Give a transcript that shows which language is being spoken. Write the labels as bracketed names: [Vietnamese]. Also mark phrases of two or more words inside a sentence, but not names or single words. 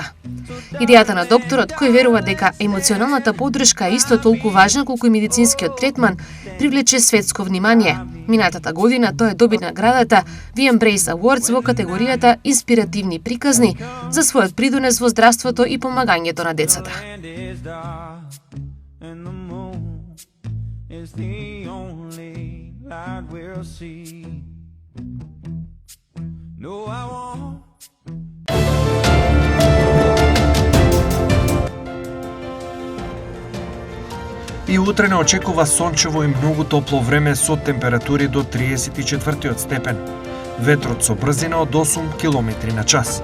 [Macedonian] Идејата на докторот, кој верува дека емоционалната поддршка е исто толку важна колку и медицинскиот третман, привлече светско внимание. Минатата година тој е доби наградата The Embrace Awards во категоријата Инспиративни приказни за својот придонес во здравството и помагањето на децата. [English] Is the only light we'll see. No, I won't. [Macedonian] И утре не очекува сончево и многу топло време со температури до 34 степен. Ветрот со брзина од 8 км на час.